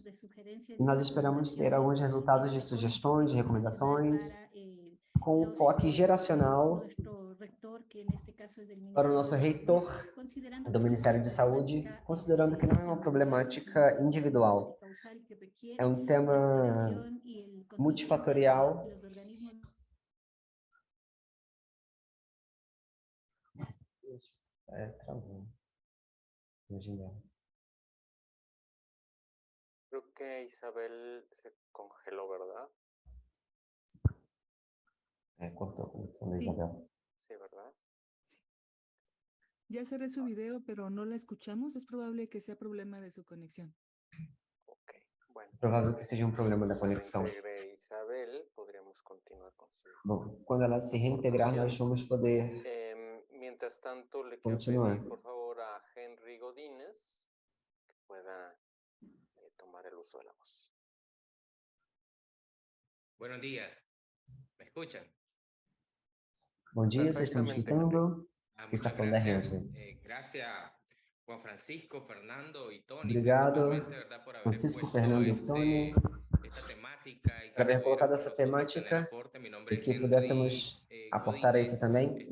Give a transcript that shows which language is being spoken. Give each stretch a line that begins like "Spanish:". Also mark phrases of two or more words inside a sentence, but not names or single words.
Portuguese: E nós esperamos ter alguns resultados de sugestões, de recomendações, com um foco geracional para o nosso reitor do Ministério de Saúde, considerando que não é uma problemática individual. É um tema multifatorial. Travou.
Spanish: Creo que Isabel se congeló, ¿verdad?
Portuguese: Cortó a conexão da Isabel.
Spanish: Sí, ¿verdad? Ya cerré su video, pero no la escuchamos. Es probable que sea problema de su conexión. Ok, bueno.
Portuguese: Provável que seja um problema da conexão.
Spanish: Isabel, podríamos continuar com su...
Portuguese: Bom, quando ela se reintegrar, nós vamos poder
Spanish: mientras tanto, le
Portuguese: continuar.
Spanish: quiero pedir, por favor, a Henry Godínez que pueda tomar el uso de la voz. Buenos días. ¿Me escuchan?
Portuguese: Bom dia, vocês estão me escutando? Está falando da Henry.
Spanish: Gracias, Juan Francisco, Fernando y Tony.
Portuguese: Obrigado, Francisco, Fernando e Tony, por haber colocado essa temática e que pudéssemos aportar a isso também.